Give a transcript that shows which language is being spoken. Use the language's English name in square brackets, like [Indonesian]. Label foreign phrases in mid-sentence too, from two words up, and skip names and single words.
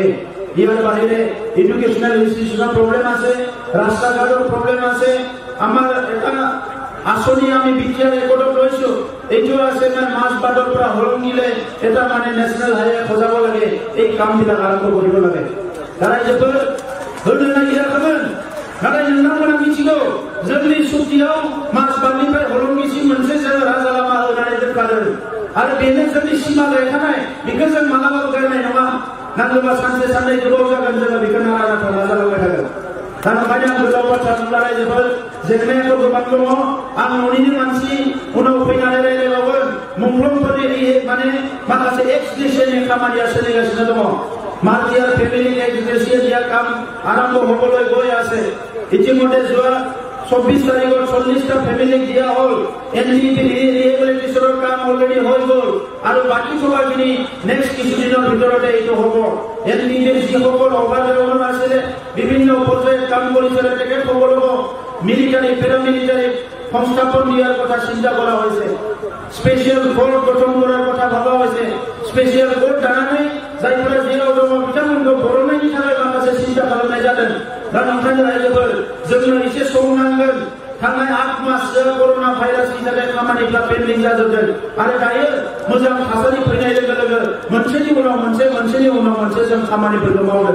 [Assamese] ইয়াৰ বাহিৰে [English] educational institution [Assamese] প্ৰব্লেম আছে, ৰাস্তা ঘাটৰ প্ৰব্লেম আছে। আমাৰ এটা আঁচনি আমি বিটিআৰ ৰেকৰ্ডত লৈছো, এইটো আছে মানে মাজবাটৰ পৰা হলংগিলে এটা মানে [English] national highway [Assamese] সজাব লাগে। এই কামবিলাক আৰম্ভ কৰিব লাগে। [Bodo] रायजोफोर होनो नागिराखैमोन, नाथाय नोंथांमोना मिथिगौ जोंनि सुक्तियाव माजबाटनिफ्राय हलंगिसिम मोनसे जों राजा लामा होनानै दोनखादों आरो बेनो जोंनि सिमा गायखानाय। बेखौ जों मालाबाबो गारनाय नङा। नांगौबा सानसे साननै गोबाव जागोन जोङो बेखौ नारा नाथा नाजालांबाय थागोन। दा ओंखायनो आं गोलाव बाथ्रा बुंला रायजोफोर, जेंनायाथ' गोबां दङ। आं न'निनो मानसि, उनाव फैनानै रायज्लायबावगोन। मुंख्लंफोरनि माने माखासे एक्सटेनसननि खामानिया सोलिगासिनो दङ। [English] martyr family education [Assamese] ৰ কাম আৰম্ভ হবলৈ গৈ আছে। ইতিমধ্যে যোৱা 24 তাৰিখত 40টা ফেমিলিক দিয়া হল। এনডিপি ৰিহেবিলিটেশ্যনৰ কাম অলৰেডি হৈ গল আৰু বাকি থকাখিনি নেক্সট কিছুদিনৰ ভিতৰতে এইটো হ'ব। এনডিপিৰ যিসকল অভাৱগ্ৰস্ত আছিলে, বিভিন্ন পৰ্যায়ত কাম কৰিছিলে, তেখেতসকলক [English] military paramilitary [Assamese] সংস্থাপন দিয়াৰ কথা চিন্তা কৰা হৈছে। [English] special court [Bangla] গঠন করার কথা ভাবা হয়েছে। [English] special court [Assamese] জানা নাই, [Bodo] जायफोरा जेराव दङ बिथांमोनखौ बर'नायनि थाखाय माखासे सिन्था खालामनाय जादों। दा ओंखायनो रायजोफोर जोंनो एसे सम नांगोन। थांनाय 8 माससो कर'ना भाइरासनि थाखाय खामानिफ्रा पेन्डिं जाजोबदों आरो दायो मोजां थासारि फैनाय लोगो लोगो मोनसेनि उनाव मोनसे जों खामानिफोरखौ मावदों।